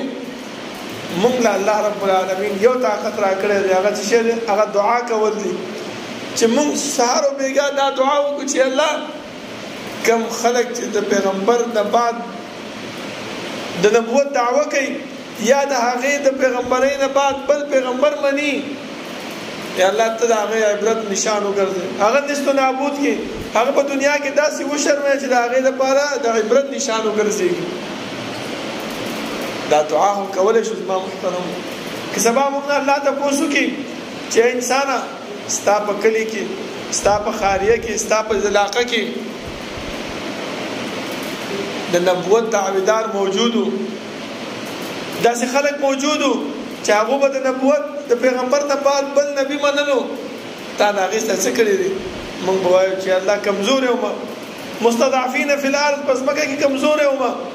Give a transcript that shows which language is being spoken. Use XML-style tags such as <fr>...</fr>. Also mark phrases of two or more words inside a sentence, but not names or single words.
<ps>مونږ له الله</ps> <ar>رب العالمین</ar> <ps>یو طاقت را کړی دی هغه څه شی دی هغه دعا کول دي چې مونږ سهار و بیګا دا دعا وکړو چې الله کم خلک چې د پیغمبر د بعد د نبوت دعوه کوي یا د هغې د پیغمبرۍ نه بعد بل پیغمبر مني یا الله ته د هغې عبرت نشان وګرځې هغه نیست و نابود کړي هغه په دنیا کې داسې وشرموي چې د هغې دپاره د عبرت نشان وګرځېږي. دا دعا هم کولی شو زما محترم که سبا موږ نه الله تپوس وکړي چې انسانه ستا په کلي کې ستا په خاریه کې ستا په علاقه کې د نبوت دعویدار موجود وو داسې خلک موجود وو چې هغو به د نبوت د پیغمبر نه بعد بل نبي منلو تا د هغې سره څه کړي دي موږ به وایو چې الله کمزوری ومه</ps> <ar>مستضعفین فی الارض</ar> <ps>په ځمکه کې کمزوری ومه.</ps>